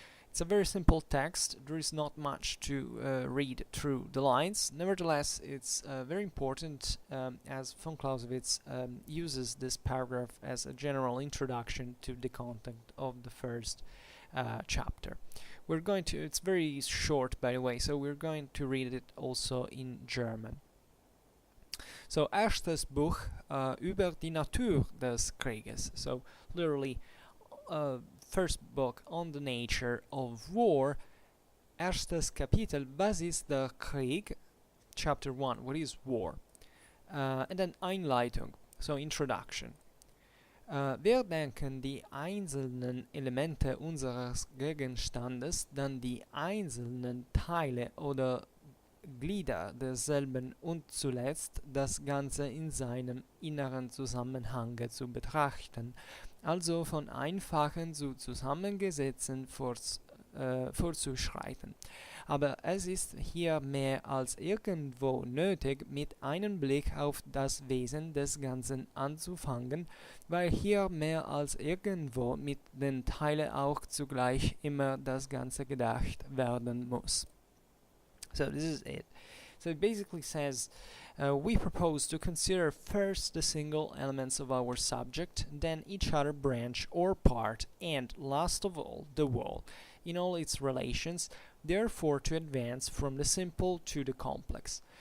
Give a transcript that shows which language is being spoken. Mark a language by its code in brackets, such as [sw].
[en] It's a very simple text, there is not much to read through the lines, nevertheless it's very important as von Clausewitz uses this paragraph as a general introduction to the content of the first chapter. It's very short by the way, so we're going to read it also in German. [de] So, Erstes Buch über die Natur des Krieges. [en] So, literally, first book on the nature of war. [de] Erstes Kapitel, was ist der Krieg? [en] Chapter 1, what is war? And then [de] Einleitung, [en] so introduction. [de] Wir denken die einzelnen Elemente unseres Gegenstandes, dann die einzelnen Teile oder Glieder derselben und zuletzt das Ganze in seinem inneren Zusammenhange zu betrachten, also von einfachen zu zusammengesetzten vorzuschreiten. Aber es ist hier mehr als irgendwo nötig, mit einem Blick auf das Wesen des Ganzen anzufangen, weil hier mehr als irgendwo mit den Teilen auch zugleich immer das Ganze gedacht werden muss. [en] So this is it. So it basically says we propose to consider first the single elements of our subject, then each other branch or part, and last of all the whole, in all its relations, therefore to advance from the simple to the complex.